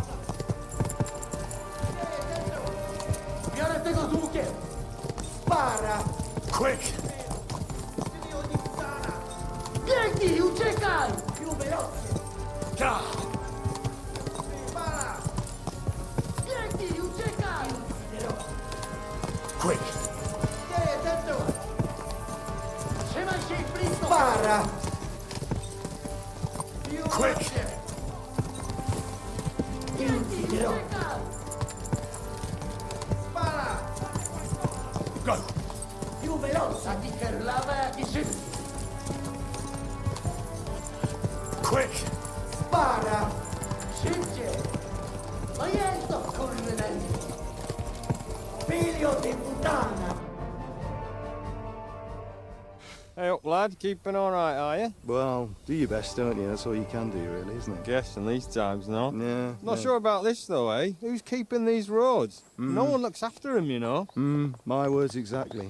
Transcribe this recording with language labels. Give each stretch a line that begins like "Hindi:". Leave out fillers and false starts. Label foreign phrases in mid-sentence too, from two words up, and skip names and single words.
Italian: Spara!
English: Quick!
Italian: Vieni, uciekaj! Più veloce! Spara! Vieni,
Polish: uciekaj!
English: Quick!
Polish: Trzymaj się blisko!
Italian: Spara!
English: Quick!
Italian: Vieni, uciekaj! Spara!
English: Go!
Italian: Più veloce! A ti ferlava e a ti szybciej!
English: Quick!
Polish: Spara! Szybciej! No jest to, kurwy!
Italian: Figlio di puttana!
English: Hey up, lad. Keeping all right, are you? Well, do your best, don't you? That's all you can do, really, isn't it? Guess in these times, no? Yeah. Not sure about this, though, eh? Who's keeping these roads? No one looks after them, you know. My words exactly.